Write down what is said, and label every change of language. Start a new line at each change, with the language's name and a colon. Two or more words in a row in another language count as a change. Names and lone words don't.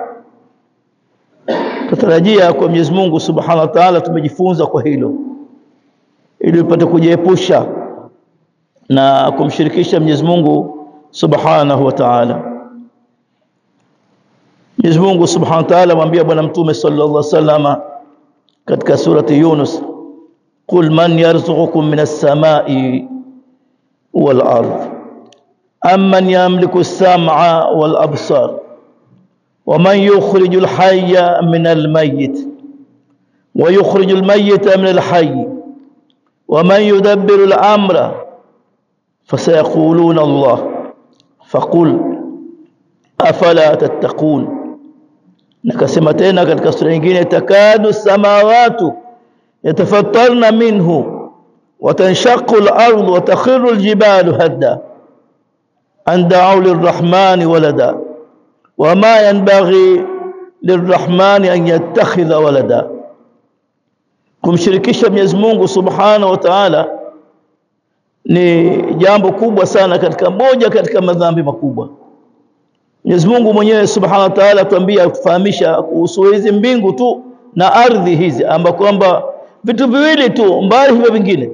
Swahili: Tutarajia kwa Mwenyezi Mungu
Arabic: سبحانه وتعالى
Swahili: tumejifunza kwa hilo ili upate kujiepusha na kumshirikisha Mwenyezi Mungu
Arabic: سبحانه وتعالى.
Swahili: Mwenyezi Mungu
Arabic: سبحانه وتعالى
Swahili: mwambia bwana Mtume
Arabic: صلى الله عليه wasallam katika surati Yunus, قل من يرزقكم من السماء والأرض أمن يملك السمع والأبصار ومن يخرج الحي من الميت ويخرج الميت من الحي ومن يدبر الأمر فسيقولون الله فقل أفلا تتقون.
Swahili: نكسم تena katika sura nyingine,
Arabic: تكاد السماوات يتفطرن منه وتنشق الأرض وتخر الجبال هدا أن دعوا للرحمن ولدا وما ينبغي للرحمن أن يتخذ ولدا.
Swahili: Kumshirikisha Mwenyezi Mungu
Arabic: سبحانه وتعالى
Swahili: ni jambo kubwa sana, katika moja katika madhambi makubwa. Mwenyezi Mungu mwenyewe
Arabic: سبحانه وتعالى
Swahili: tuambia kufahamisha kuhusu hizi mbingu tu na ardhi hizi, ambapo kwamba vitu viwili tu mbali hivyo vingine.